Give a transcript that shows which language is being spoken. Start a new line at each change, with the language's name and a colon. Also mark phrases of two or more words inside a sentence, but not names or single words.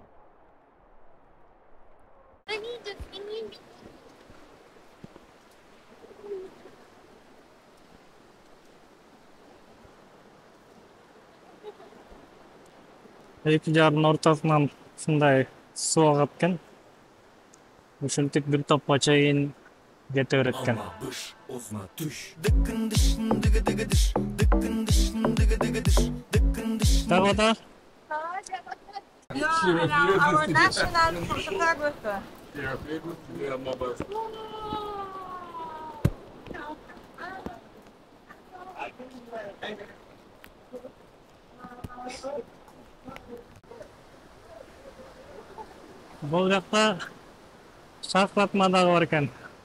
Kyrgyz: Эки жардын ортосунан ушундай суу агат экен. Ушинтип бир топко чейин кете берет экен. Так.
English: Our national photographer.
Kyrgyz: Бул жакта шаркыратма дагы бар экен.